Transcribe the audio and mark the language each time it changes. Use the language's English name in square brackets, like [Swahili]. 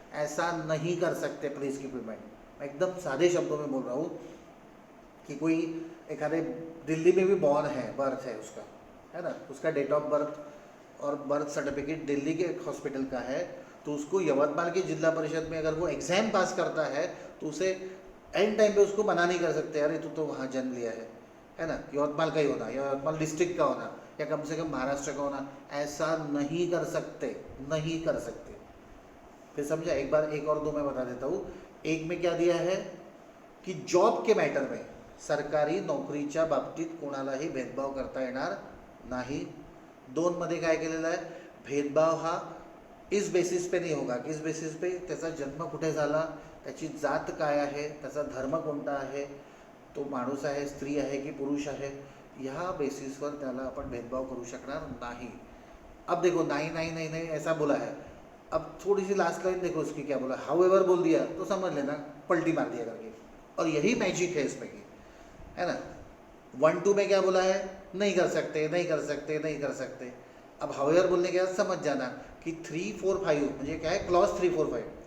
[Hindi] ऐसा नहीं कर सकते। प्लीज़ कीप इन माइंड, मैं एकदम सादे शब्दों में बोल रहा हूँ कि कोई एक आधे दिल्ली में भी बॉर्न है, बर्थ है उसका, है ना, उसका डेट ऑफ बर्थ और बर्थ सर्टिफिकेट दिल्ली के हॉस्पिटल का है, तो उसको यवतमाल की जिला परिषद में अगर वो एग्ज़ाम पास करता है तो उसे एंड टाइम पे उसको मना नहीं कर सकते, अरे तू तो वहाँ जन्म लिया है ना, यवतमाल का ही होना, यवतमाल डिस्ट्रिक्ट का होना या कम से कम महाराष्ट्र का होना, ऐसा नहीं कर सकते, नहीं कर सकते। फिर समझा, एक बार एक और दो मैं बता देता हूँ. एक में क्या दिया है की जॉब के मॅटर में [Marathi] सरकारी नोकरीच्या बाबतीत कोणालाही भेदभाव करता येणार नाही. 2 मध्ये काय केलेलं आहे, भेदभाव हा [Hindi] इस बेसिस पे नहीं होगा. किस बेसिस पे, [Marathi] त्याचा जन्म कुठे झाला, त्याची जात काय आहे, त्याचा धर्म कोणता आहे, तो माणूस आहे, स्त्री आहे की पुरुष आहे, ह्या बेसिसवर त्याला आपण भेदभाव करू शकणार नाही. [Hindi] अब देखो नहीं नहीं नहीं नहीं ऐसा बोला है. अब थोड़ी सी लास्ट लाइन देखो उसकी क्या बोला, हाउएवर बोल दिया तो समझ लेना पलटी मार दिया करके. और यही मैजिक है इसमें की, है ना. 1-2 में क्या बोला है, नहीं कर सकते नहीं कर सकते नहीं कर सकते. अब हाउएवर बोलने के बाद समझ जाना कि 3-4-5 म्हणजे क्या है, क्लॉज 3-4-5.